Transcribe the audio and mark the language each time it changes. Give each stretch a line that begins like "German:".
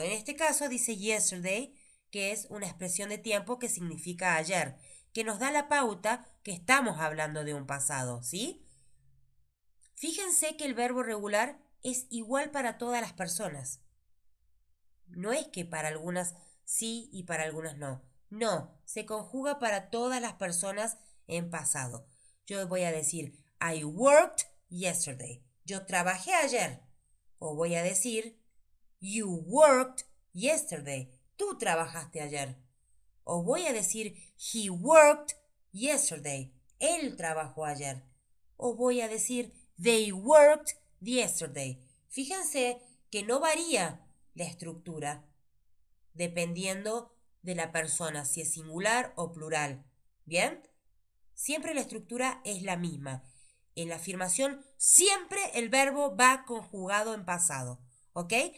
Spanish: En este caso dice yesterday, que es una expresión de tiempo que significa ayer, que nos da la pauta que estamos hablando de un pasado, ¿sí? Fíjense que el verbo regular es igual para todas las personas. No es que para algunas sí y para algunas no. No, se conjuga para todas las personas en pasado. yo voy a decir
English: I worked yesterday.
Spanish: Yo trabajé ayer. O voy a decir
English: you worked yesterday.
Spanish: Tú trabajaste ayer. O voy a decir
English: he worked yesterday.
Spanish: Él trabajó ayer. O voy a decir
English: they worked yesterday.
Spanish: Fíjense que no varía la estructura dependiendo de la persona, si es singular o plural. ¿Bien? Siempre la estructura es la misma. En la afirmación siempre el verbo va conjugado en pasado. ¿Ok?